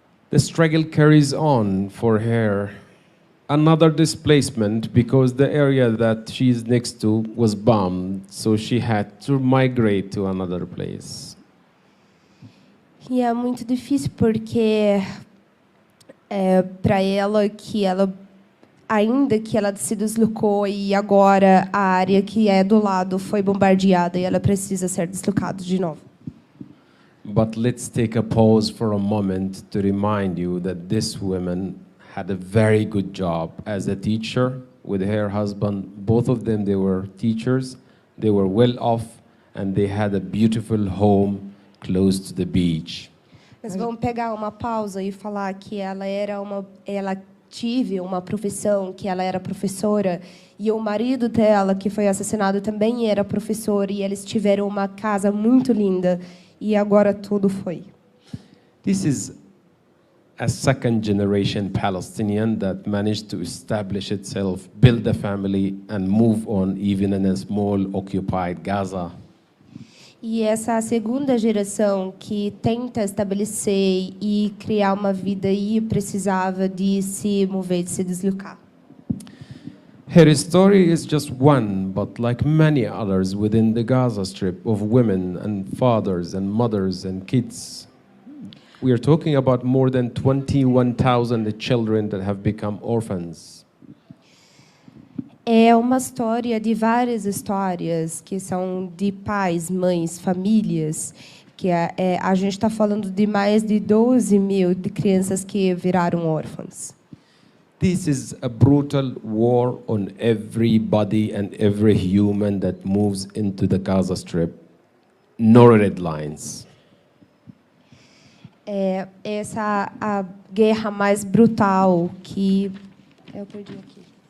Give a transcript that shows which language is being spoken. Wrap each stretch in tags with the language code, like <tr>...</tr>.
<en>The struggle carries on for her. Another displacement because the area that she's next to was bombed, so she had to migrate to another place.</en> <pt>E é muito difícil porque para ela ainda que ela se deslocou e agora a área que é do lado foi bombardeada e ela precisa ser deslocada de novo.</pt> <en>But let's take a pause for a moment to remind you that this woman had a very good job as a teacher with her husband. Both of them, they were teachers. They were well off and they had a beautiful home close to the beach.</en> <pt>Mas vamos pegar uma pausa e falar que ela tive uma profissão, que ela era professora, e o marido dela, que foi assassinado, também era professor, e eles tiveram uma casa muito linda, e agora tudo foi.</pt> <en>This is a second generation Palestinian that managed to establish itself, build a family, and move on even in a small occupied Gaza.</en> <pt>E essa segunda geração que tenta estabelecer e criar uma vida aí precisava de se mover, de se deslocar.</pt> <en>Her story is just one, but like many others within the Gaza Strip of women and fathers and mothers and kids. We are talking about more than 21,000 children that have become orphans.</en> <pt>É uma história de várias histórias que são de pais, mães, famílias, que a gente está falando de mais de 12 mil de crianças que viraram órfãos.</pt> <en>This is a brutal war on everybody and every human that moves into the Gaza Strip. No red lines.</en> <pt>Essa a guerra mais brutal que eu perdi aqui.</pt>